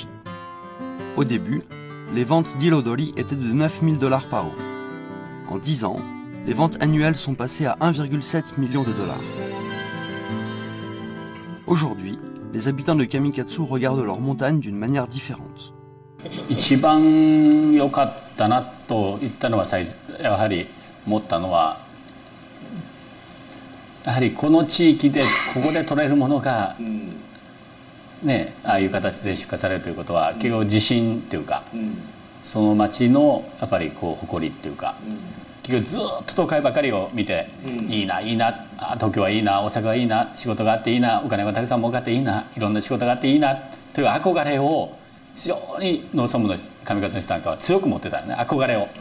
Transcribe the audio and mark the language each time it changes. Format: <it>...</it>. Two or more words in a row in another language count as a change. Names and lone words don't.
<fr>Au début, les ventes d'Irodori étaient de 9 000 $ par an. En 10 ans, les ventes annuelles sont passées à 1,7 million de $. Aujourd'hui, les habitants de Kamikatsu regardent leur montagne d'une manière différente.</fr> <ja>一番良かったなと言ったのはやはり思ったのは、やはりこの地域でここで取れるものが、ね、ああいう形で出荷されるということは結構自信っていうか、その町のやっぱりこう誇りっていうか、結局ずっと都会ばかりを見て、いいないいな、東京はいいな、大阪はいいな、仕事があっていいな、お金がたくさん儲かっていいな、いろんな仕事があっていいなという憧れを非常に農村部の上勝の人なんかは強く持ってたよね、憧れを。</ja>